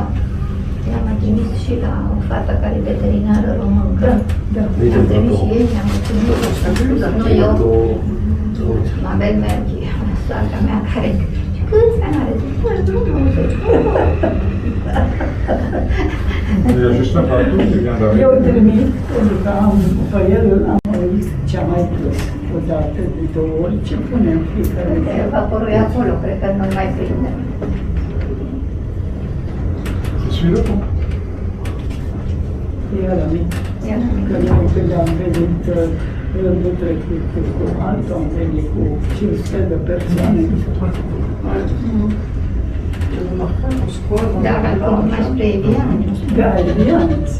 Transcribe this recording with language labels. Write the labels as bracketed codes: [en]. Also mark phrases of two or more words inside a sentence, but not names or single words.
[ro] I-am trimis și la o fată care e veterinară româncă. Am trimis și ei, i-am mulțumit. Nu eu, Mabel Merchi, soacra mea, care câți ani are? Zic, păi, nu știu. [fr] E juste un partout qui vient d'arriver. [ro] Eu trimit, pentru că am pe el, am auzit ce-a mai pus. O dată, de două ori, ce punem fiecare. Uite, vaporul e acolo, cred că nu mai prinde. [fr] C'est celui-là, toi? [ro] E ăla mic. Că noi când am venit rândul trecut cu altul, am venit cu 500 de persoane. Da, acolo mai spre Evian. Da, Evian, sì.